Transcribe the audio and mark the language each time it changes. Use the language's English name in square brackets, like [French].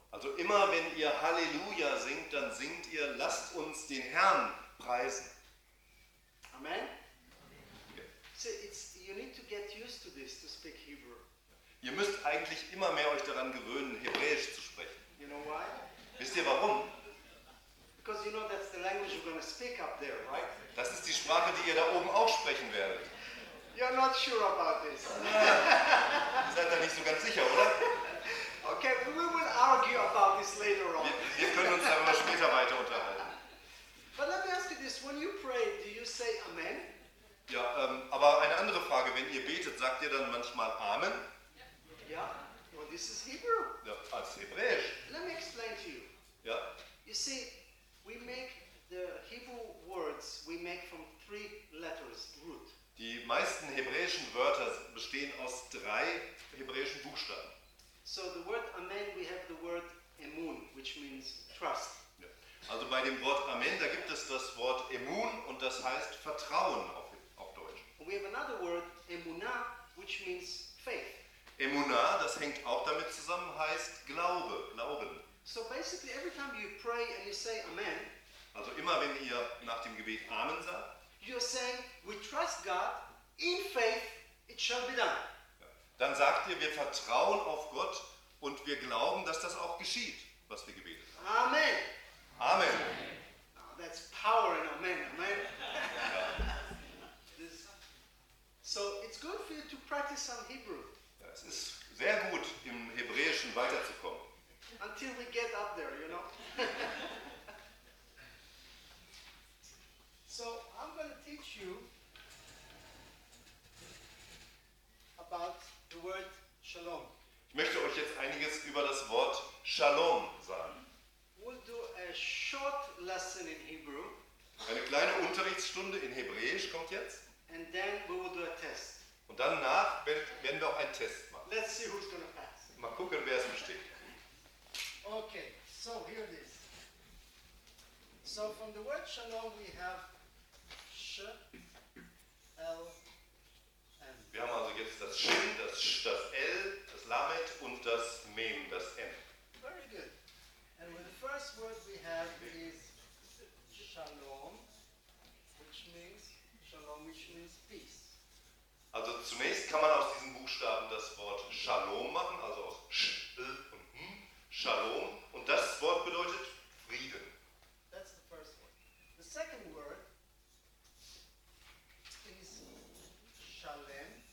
[German] Also immer wenn ihr Hallelujah singt, dann singt ihr, lasst uns den Herrn preisen. Amen. [English] See, it's, you need to get used to this, to speak Hebrew. [German] Ihr müsst eigentlich immer mehr euch daran gewöhnen, Hebräisch zu sprechen. [English] You know why? [German] Wisst ihr warum? [English] Because you know that's the language you're going to speak up there, right? [German] Das ist die Sprache, die ihr da oben auch sprechen werdet. [English] You're not sure about this. [German] Ihr seid da nicht so ganz sicher, oder? [English] Okay, we will argue about this later on. [German] Wir können uns darüber später weiter unterhalten. [English] But let me ask you this, when you pray, do you say Amen? [German] Ja, aber eine andere Frage, wenn ihr betet, sagt ihr dann manchmal Amen? [English] Ja, well, this is Hebrew. [German] Ja, das ist Hebräisch. [English] Let me explain to you. [German] Ja. [English] You see, we make the Hebrew words, we make from three letters root. [German] Die meisten hebräischen Wörter bestehen aus drei hebräischen Buchstaben. [English] So the word Amen, we have the word Emun, which means trust. [German] Ja. Also bei dem Wort Amen, da gibt es das Wort Emun und das heißt Vertrauen auf [English] We have another word, emunah, which means faith. [German] Emunah, das hängt auch damit zusammen, heißt Glaube, Glauben. [English] So basically every time you pray and you say Amen, [German] also immer wenn ihr nach dem Gebet Amen sagt, [English] you're saying, we trust God, in faith, it shall be done. [German] Dann sagt ihr, wir vertrauen auf Gott und wir glauben, dass das auch geschieht, was wir gebeten haben. Amen. Amen. [English] Oh, that's power in Amen, Amen. So it's good for you to practice some Hebrew. [German] Ja, es ist sehr gut, im Hebräischen weiterzukommen. [English] Until we get up there, you know. So I'm going to teach you about the word Shalom. [German] Ich möchte euch jetzt einiges über das Wort Shalom sagen. [English] We'll do a short lesson in Hebrew. [German] Eine kleine Unterrichtsstunde in Hebräisch kommt jetzt. [English] And then we will do a test. [German] Und danach werden wir auch einen Test machen. [English] Let's see who's gonna pass. [German] Mal gucken, wer es besteht. [English] Okay, so here it is. So from the word Shalom we have L, M. [German] Wir haben also jetzt das Shin, das L, das Lamet und das Mem, das M. [English] Very good. And with the first word we have is Shalom, which means peace. [German] Also zunächst kann man aus diesen Buchstaben das Wort Shalom machen, also aus Sh, L und M, Shalom. Und das Wort bedeutet Frieden. [English] That's the first word. The second word is Shalem.